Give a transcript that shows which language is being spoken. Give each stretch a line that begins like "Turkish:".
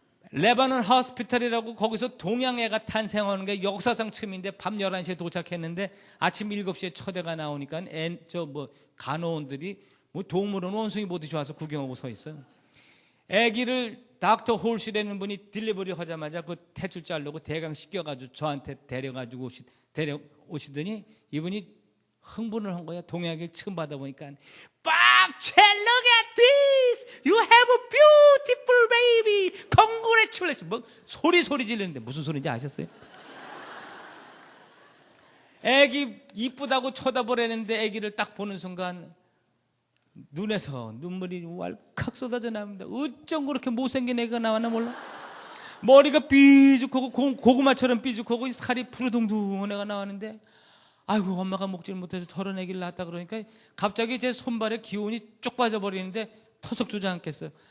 Korean: 레바논 호스피탈이라고 거기서 동양애가 탄생하는 게 역사상 처음인데 밤 11시에 도착했는데 아침 7시에 첫 애가 나오니까 간호원들이 뭐 동물원 원숭이 보듯이 와서 구경하고 서 있어요. 아기를 닥터 홀시라는 분이 딜리버리 하자마자 그 탯줄 자르고 대강 씻겨가지고 저한테 데려오시더니 이분이 흥분을 한 거야. 동양애 처음 받아보니까
English: Bob, look at this. You have a beautiful baby. Congratulations.
Korean: 뭐 소리 지르는데 무슨 소리인지 아셨어요? 애기 이쁘다고 쳐다보려는데 애기를 딱 보는 순간 눈에서 눈물이 왈칵 쏟아져 나옵니다. 어쩜 그렇게 못생긴 애가 나왔나 몰라. 머리가 삐죽하고 고구마처럼 삐죽하고 살이 푸르둥둥한 애가 나왔는데 아이고 엄마가 먹질 못해서 저런 애기를 낳았다 그러니까 갑자기 제 손발에 기운이 쭉 빠져버리는데 터석 주저앉겠어요.